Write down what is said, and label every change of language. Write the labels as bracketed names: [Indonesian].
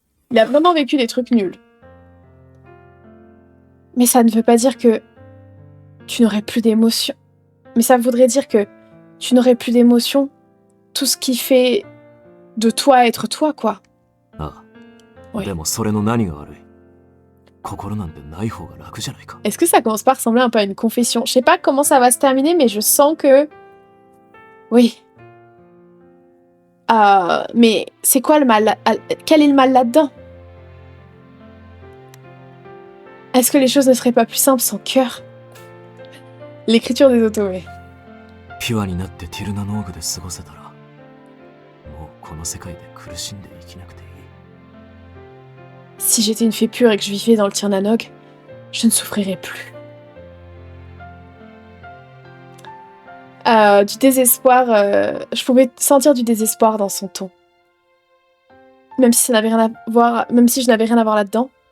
[French] Il a vraiment vécu des trucs nuls. Mais ça ne veut pas dire que tu n'aurais plus d'émotions. Mais ça voudrait dire que tu n'aurais plus d'émotions. Tout ce qui fait de toi être toi, quoi. Ah. Oui. [Japanese] でもそれの何が悪い？心なんてない方が楽じゃないか。 [French] Est-ce que ça commence pas à ressembler un peu à une confession? Je sais pas comment ça va se terminer, mais je sens que... Oui. Mais c'est quoi le mal? Quel est le mal là-dedans? Est-ce que les choses ne seraient pas plus simples sans cœur? L'écriture des Otoé. [Japanese] ピュアになってティルナノーグで過ごせたら、もうこの世界で苦しんで生きなくていい。 [French] Si j'étais une fée pure et que je vivais dans le Tirnanog, je ne souffrirais plus. Du désespoir, je pouvais sentir du désespoir dans son ton. Même si ça n'avait rien à voir, même si je n'avais rien à voir là-dedans.